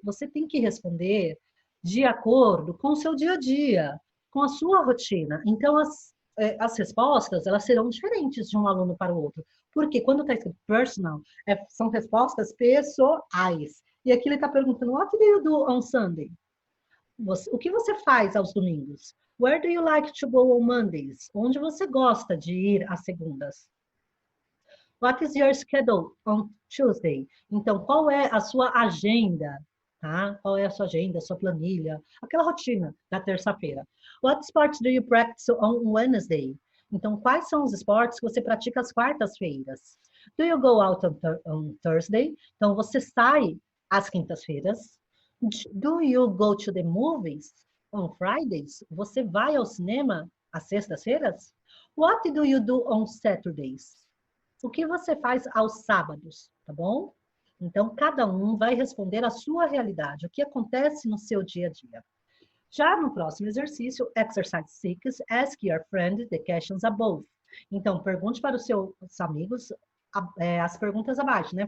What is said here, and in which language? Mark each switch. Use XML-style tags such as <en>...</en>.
<pt>Você tem que responder de acordo com o seu dia a dia, com a sua rotina. Então, as respostas, elas serão diferentes de um aluno para o outro. Porque quando está escrito personal, são respostas pessoais. E aqui ele está perguntando,</pt> <en>what do you do on Sunday?</en> <pt>O que você faz aos domingos?</pt> <en>Where do you like to go on Mondays?</en> <pt>Onde você gosta de ir às segundas?</pt> <en>What is your schedule on Tuesday?</en> <pt>Então, qual é a sua agenda? Tá? Qual é a sua agenda, a sua planilha? Aquela rotina da terça-feira.</pt> <en>What sports do you practice on Wednesday?</en> <pt>Então, quais são os esportes que você pratica às quartas-feiras?</pt> <en>Do you go out on Thursday?</en> <pt>Então, você sai às quintas-feiras.</pt> <en>Do you go to the movies on Fridays?</en> <pt>Você vai ao cinema às sextas-feiras?</pt> <en>What do you do on Saturdays?</en> <pt>O que você faz aos sábados, tá bom? Então, cada um vai responder a sua realidade, o que acontece no seu dia a dia. Já no próximo exercício,</pt> <en>exercise 6, ask your friend the questions above.</en> <pt>Então, pergunte para os seus amigos as perguntas abaixo, né?</pt>